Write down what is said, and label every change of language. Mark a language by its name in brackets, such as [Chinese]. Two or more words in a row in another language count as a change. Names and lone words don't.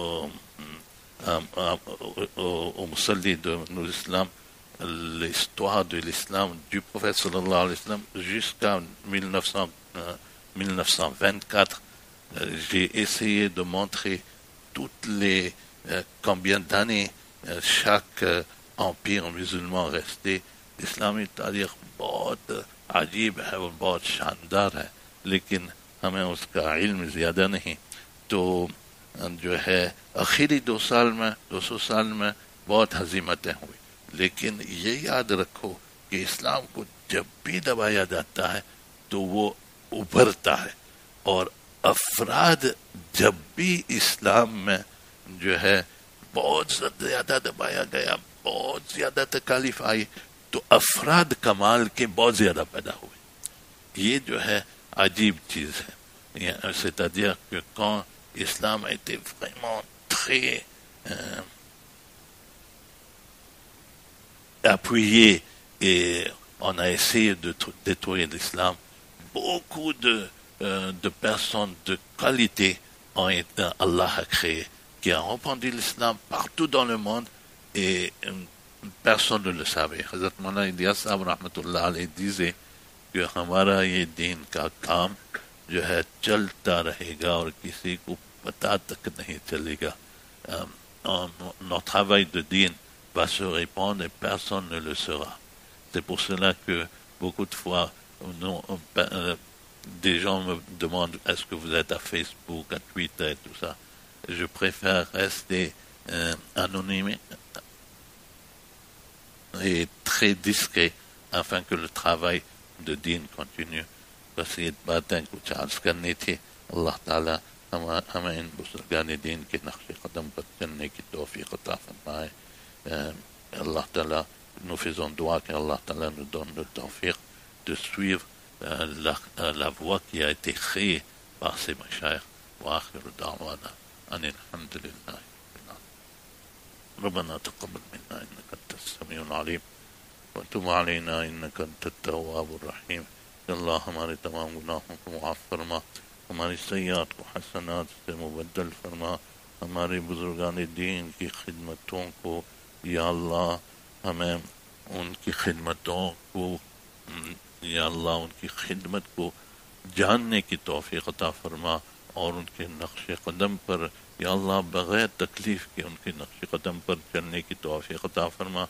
[French] musalli de l'islam l'histoire de l'islam du prophète [Arabic] صلى الله عليه وسلم [French] jusqu'à 1924. J'ai essayé de montrer toutes les combien d'années chaque empire musulman resté. L'islam est [Urdu] تاریخ بہت عجیب ہے اور بہت شاندار ہے، لیکن ہمیں اس کا علم زیادہ نہیں. تو جو ہے آخری 200 سال میں بہت ہزیمتیں ہوئی، لیکن یہ یاد رکھو کہ اسلام کو جب بھی دبایا جاتا ہے تو وہ ابھرتا ہے، اور افراد جب بھی اسلام میں جو ہے بہت زیادہ دبایا گیا، بہت زیادہ تکالیف آئی، تو افراد کمال کے بہت زیادہ پیدا ہوئے. یہ جو ہے عجیب چیز ہے. [French] C'est-à-dire que quand l'islam a été vraiment très appuyé et on a essayé de détruire l'islam, beaucoup de personnes de qualité Allah a créé, qui ont répandu l'islam partout dans le monde et personne ne le savait. [Urdu] Hazrat Maulana Ilyas Sahab [Arabic] رحمة الله عليه [French] disait que [Urdu] ہمارا یہ دین کا کام جو ہے چلتا رہے گا اور کسی کو پتا تک نہیں چلے گا. [French] Notre travail de dîn va se répandre et personne ne le saura. C'est pour cela que beaucoup de fois des gens me demandent est-ce que vous êtes à Facebook, à Twitter et tout ça. Je préfère rester anonyme et très discret afin que le travail de dîn continue. [Urdu] بس یہ باتیں کچھ عرض کرنی تھی۔ اللہ تعالیٰ ہمیں ان بزرگان دین کے نقش قدم پر چلنے کی توفیق عطا فرمائے. [French] Allah Ta'ala, nous faisons doigt qu'Allah Ta'ala nous donne le tawfiq de suivre la voie qui a été créée par ces mashayikh. [Arabic] وآخر دعوانا أن الحمد لله. ربنا تقبل منا إنك أنت السميع العليم وتب علينا إنك أنت التواب الرحيم. [Urdu] اللہ ہمارے تمام گناہوں کو معاف فرما، ہماری سیئات کو حسنات سے مبدل فرما، ہمارے بزرگان دین کی خدمتوں کو یا اللہ ہمیں ان کی خدمتوں کو یا اللہ ان کی خدمت کو جاننے کی توفیق عطا فرما اور ان کے نقش قدم پر یا اللہ بغیر تکلیف کے ان کے نقش قدم پر چلنے کی توفیق عطا فرما.